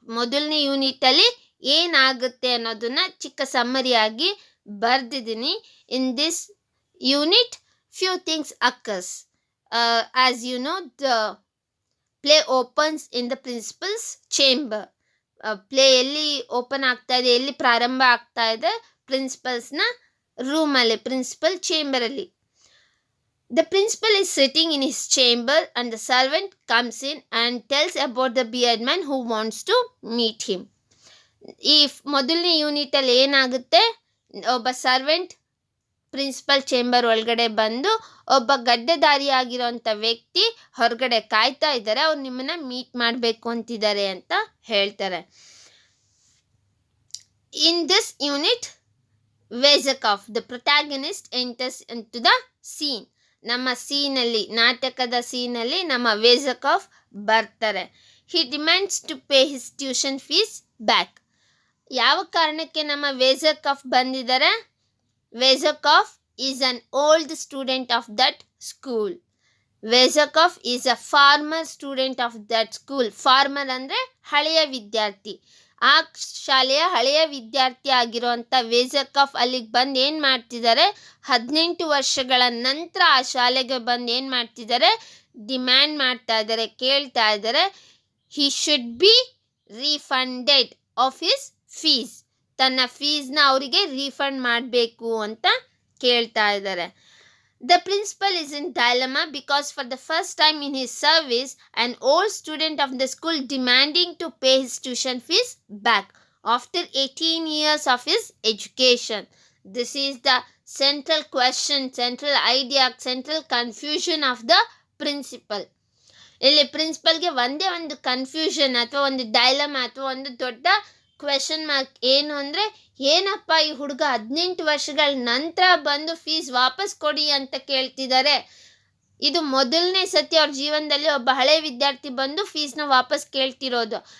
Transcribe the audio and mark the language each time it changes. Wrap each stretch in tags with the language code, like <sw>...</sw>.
<kn>ಮೊದಲನೇ ಯೂನಿಟಲ್ಲಿ ಏನಾಗುತ್ತೆ ಅನ್ನೋದನ್ನ ಚಿಕ್ಕ ಸಮ್ಮರಿ ಆಗಿ ಬರ್ದಿದ್ದೀನಿ.</kn> <en>In this unit few things occurs. As you know, the play opens in the principal's chamber.</en> <kn>Play ಎಲ್ಲಿ ಓಪನ್ ಆಗ್ತಾ ಇದೆ, ಎಲ್ಲಿ ಪ್ರಾರಂಭ ಆಗ್ತಾ ಇದೆ, ಪ್ರಿನ್ಸಿಪಲ್ಸ್ನ ರೂಮಲ್ಲಿ, principal ಚೇಂಬರಲ್ಲಿ.</kn> <en>The principal is sitting in his chamber and the servant comes in and tells about the bearded man who wants to meet him.</en> <kn>ಈ ಮೊದಲನೇ ಯೂನಿಟಲ್ಲಿ ಏನಾಗುತ್ತೆ, ಒಬ್ಬ ಸರ್ವೆಂಟ್ ಪ್ರಿನ್ಸಿಪಲ್ ಚೇಂಬರ್ ಒಳಗಡೆ ಬಂದು ಒಬ್ಬ ಗಡ್ಡೆದಾರಿಯಾಗಿರೋಂಥ ವ್ಯಕ್ತಿ ಹೊರಗಡೆ ಕಾಯ್ತಾ ಇದ್ದಾರೆ, ಅವ್ರು ನಿಮ್ಮನ್ನ ಮೀಟ್ ಮಾಡಬೇಕು ಅಂತಿದ್ದಾರೆ ಅಂತ ಹೇಳ್ತಾರೆ.</kn> <en>In this unit, Vezakov, the protagonist, enters into the scene.</en> <kn>ನಮ್ಮ ಸೀನಲ್ಲಿ, ನಾಟಕದ ಸೀನಲ್ಲಿ ನಮ್ಮ ವೇಜಕಾಫ್ ಬರ್ತಾರೆ.</kn> <en>He demands to pay his tuition fees back.</en> <kn>ಯಾವ ಕಾರಣಕ್ಕೆ ನಮ್ಮ ವೇಜಕಾಫ್ ಬಂದಿದ್ದಾರೆ?</kn> <en>Vezakov is an old student of that school. Vezakov is a former student of that school.</en> <kn>Farmer ಅಂದರೆ ಹಳೆಯ ವಿದ್ಯಾರ್ಥಿ. ಆ ಶಾಲೆಯ ಹಳೆಯ ವಿದ್ಯಾರ್ಥಿ ಆಗಿರುವಂಥ ವೇಜಕಾಫ್ ಅಲ್ಲಿಗೆ ಬಂದು ಏನು ಮಾಡ್ತಿದ್ದಾರೆ, 18 ವರ್ಷಗಳ ನಂತರ ಆ ಶಾಲೆಗೆ ಬಂದು ಏನು ಮಾಡ್ತಿದ್ದಾರೆ, ಡಿಮ್ಯಾಂಡ್ ಮಾಡ್ತಾ ಇದ್ದಾರೆ, ಕೇಳ್ತಾ ಇದ್ದಾರೆ,</kn> <en>he should be refunded of his fees.</en> <kn>ತನ್ನ ಫೀಸ್ನ ಅವರಿಗೆ ರೀಫಂಡ್ ಮಾಡಬೇಕು ಅಂತ ಕೇಳ್ತಾ ಇದ್ದಾರೆ.</kn> <en>The principal is in dilemma because for the first time in his service, an old student of the school demanding to pay his tuition fees back after 18 years of his education. This is the central question, central idea, central confusion of the principal.</en> <kn>ಇಲ್ಲಿ ಪ್ರಿನ್ಸಿಪಲ್ಗೆ ಒಂದೇ ಒಂದು confusion ಅಥವಾ ಒಂದು dilemma ಅಥವಾ ಒಂದು ದೊಡ್ಡ question mark ಏನು ಅಂದರೆ, ಏನಪ್ಪ ಈ ಹುಡುಗ 18 ವರ್ಷಗಳ ನಂತರ ಬಂದು ಫೀಸ್ ವಾಪಸ್ ಕೊಡಿ ಅಂತ ಕೇಳ್ತಿದ್ದಾರೆ. ಇದು ಮೊದಲನೇ ಸತಿ ಅವ್ರ ಜೀವನದಲ್ಲಿ ಒಬ್ಬ ಹಳೆ ವಿದ್ಯಾರ್ಥಿ ಬಂದು ಫೀಸ್ನ ವಾಪಸ್ ಕೇಳ್ತಿರೋದು.</kn>